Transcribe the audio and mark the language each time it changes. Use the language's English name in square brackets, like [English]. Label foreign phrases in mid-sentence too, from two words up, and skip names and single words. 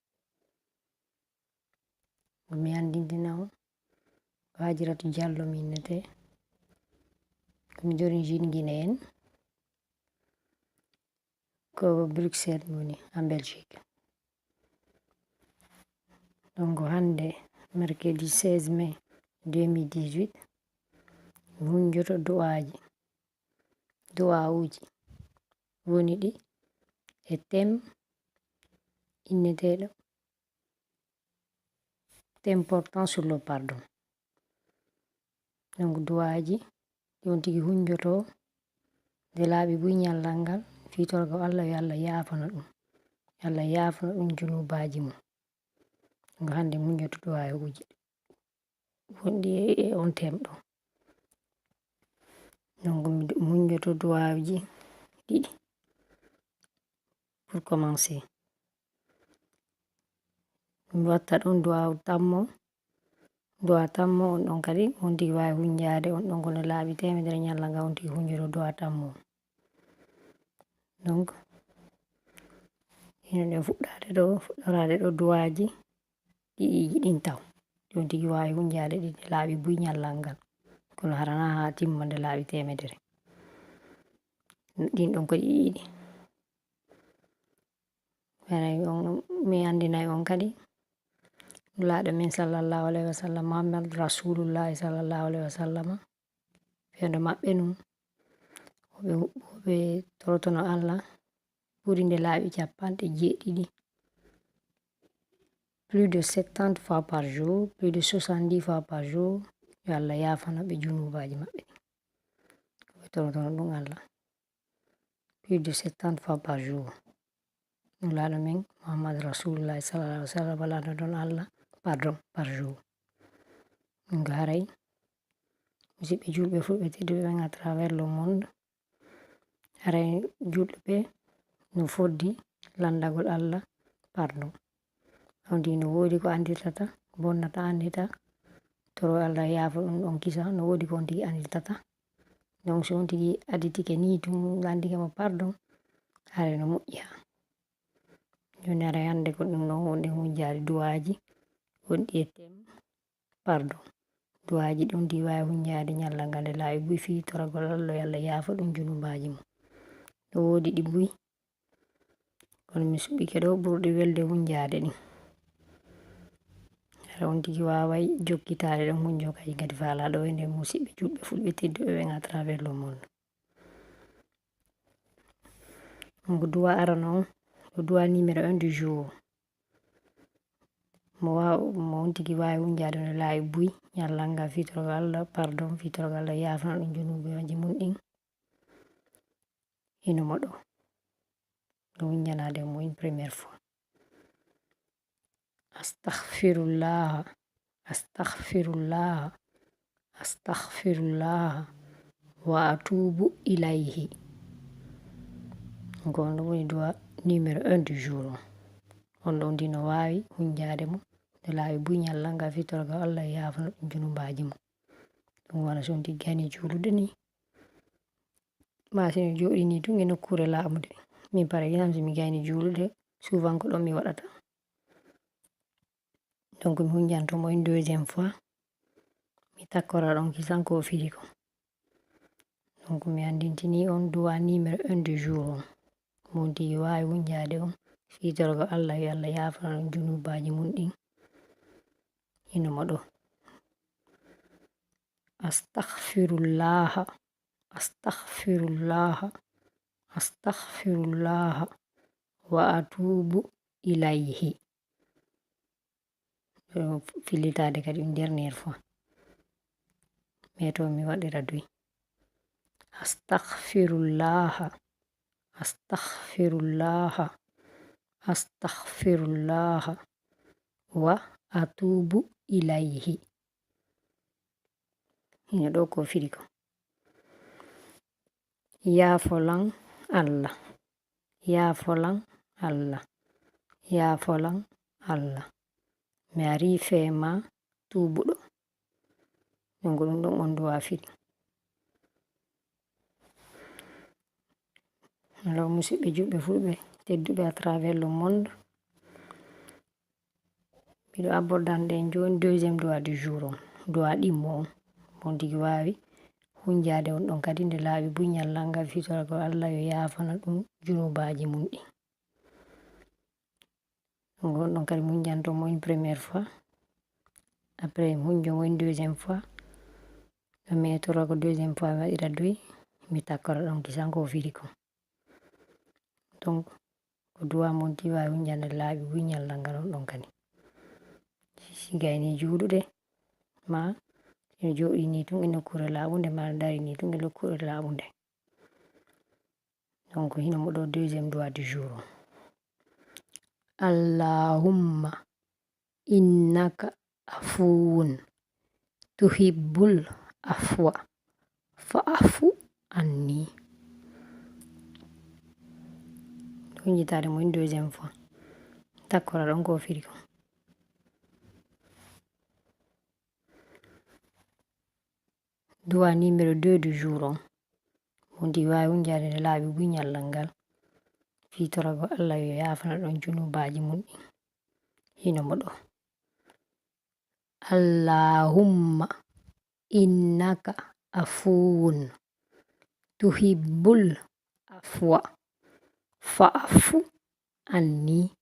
[Fula] Mi andintina on ko Hajiratu Diallo mi innete, komi [French] d'origine guinéenne, [Fula] ko Bruxelles mi woni [French] en Belgique. [Fula] Donc hande [French] mercredi 16 mai 2018 [Fula] mi hunjoto du'auji woni ɗi e thème inneteɗo [French] thème portant sur le pardon. [Fula] Donc du'aji ɗon tigi hunjoto nde laaɓi buy ñallal ngal fitorgo Allah yo Allah yafana ɗum, Allah yafana ɗum junubaji mum. Donc hande mi hunjoto du'auji wonɗi e on thème ɗo. Donc mi hunjoto du'auji ɗiɗi [French] pour commencer. [Fula] Mi watta ɗon du'au tammo on ɗon kadi on tigi wawi hunjade on ɗon kono laaɓi temedere ñallal ngal on tigi hunjoto du'a tammo. Donc hino ɗe fuɗɗorade ɗo du'aji ɗiɗiji ɗin taw on tigi wawi hunjade ɗi nde laaɓi buy ñallal ngal, kono harana ha timma nde laaɓi temedere. Ɗin ɗon ko ɗiɗi. Mi andinay on kadi nulaɗo min [Arabic] صلى الله عليه وسلم محمد رسول الله صلى الله عليه وسلم, [Fula] fewndo maɓɓe num woɓe torotono Allah ɓuri nde laaɓi 70, [French] plus de 70 fois par jour, plus de 70 fois par jour, [Fula] yo Allah yafana ɓe junubaji maɓɓe ɓe torotono ɗum Allah [French] plus de 70 fois par jour. [Fula] Nulaɗo min [Arabic] محمد رسول الله صلى الله عليه وسلم [Fula] walano ɗon Allah [French] pardon par jour. [Fula] Donc haray musidɓe julɓe fulɓe tedduɓe ɓen [French] à travers le monde, [Fula] haray julɓe no foddi landagol Allah pardon. On tigi no wodi ko andirtata bonnata andita toro Allah yafa ɗum ɗon kisa, no wodi ko on tigi andirtata. Donc so on tigi aditike ni tum landike mo pardon, haray no moƴƴi ha. Joni haray hande ko ɗum ɗon wonde hunjade du'aji wonɗi e thème pardon. Du'aji ɗum tigi wawi hunjade ñallal ngal nde laaɓi buy fitoragol Allah yo Allah yafa ɗum junubaji mum. No wodi ɗi buy kono mi suɓike ɗo ɓurɗi welde hunjade ɗin. Hara on tigi waway jokkitade ɗon hunjo kadi gadi faalaɗo e nder musidɓe julɓe fulɓe tedduɓe ɓen [French] à travers le monde. [Fula] Donc du'a arano on ko du'a [French] numéro 1 du jour. [Fula] Mo on tigi wawi hunjade no laaɓi buy ñallal ngal fitorgo Allah pardon, fitorgo Allah yafana ɗum junubaji mum ɗin hino moɗo no hunjanade mo [French] une première fois. [Arabic] أستغفر الله، أستغفر الله، أستغفر الله وأتوب إليه. [Fula] Donc on woni du'a [French] numéro 1 du jour. [Fula] on ɗon dino wawi hunjade mo nde laaɓi buñal ngal fitorgal Allah yafana ɗum junubaji mum. ɗum wona so on tiggani julude ni ma sino joɗi ni tun e nokkure laaɓude. Min [French] par exemple [Fula] mi gayni julude souvent ko ɗon mi waɗata. Donc mi hunjantomo [French] une deuxième fois [Fula] mi takkora ɗon kisan ko firi ko. Donc mi andintini on du'a [French] numéro 1 du jour [Fula] on mon tigi wawi hunjade on fitorgo Allah yo Allah yafana ɗum junubaji mum ɗin hinomo ɗo [Arabic] أستغفر الله أستغفر الله أستغفر الله وأتوب إليه. [Fula] Fillitade kadi [French] une dernière fois mais [Fula] to mi waɗira duy [Arabic] أستغفر الله أستغفر الله أستغفر الله وأتوب إليه. [Fula] Hino ɗo ko firi ko yafolan Allah yafolan Allah yafolan Allah mi ari fema tubuɗo. Donc ɗum ɗon on du'a firi. Alors musidɓe juɓɓe fulɓe tedduɓe [French] à travers le monde, [Fula] miɗo abordan ɗen joni deuxiéme du'a [French] du jour [Fula] on du'a ɗimmo on mon tigi wawi hunjade on ɗon kadi nde laaɓi buñal ngal fitorgo Allah yo yafana ɗum junubaji mum ɗi. Donc on ɗon kadi hunjantomo [French] une première fois après [Fula] mi hunjomo [French] une deuxième fois [Fula] ɗo mi etora ko [French] deuxième fois [Fula] mi waɗira duy mi takkora ɗon kisan ko firi ko. Donc ko du'a mon tigi wawi hunjande laaɓi buñal ngal on ɗon kadi si gayni juluɗe ma ino joɗi ni tun e nokkure laaɓunde ma dari ni tun e nokkure laaɓunde. Donc hinomo ɗo deuxiéme du'a [French] du jour [Fula] on [Arabic] اللهم إنك عفو تحب العفو فاعف عني. [Fula] Hunjitade mo [French] une deuxième fois [Fula] takkora ɗon ko firi ko. Du'a [French] numéro 2 du jour [Fula] on mon tigi wawi hunjade nde laaɓi buñal ngal fitorgo Allah yo yafana ɗon junubaji mum ɗin hinomo ɗo [Arabic] اللهم إنك عفو تحب العفو فاعف عني.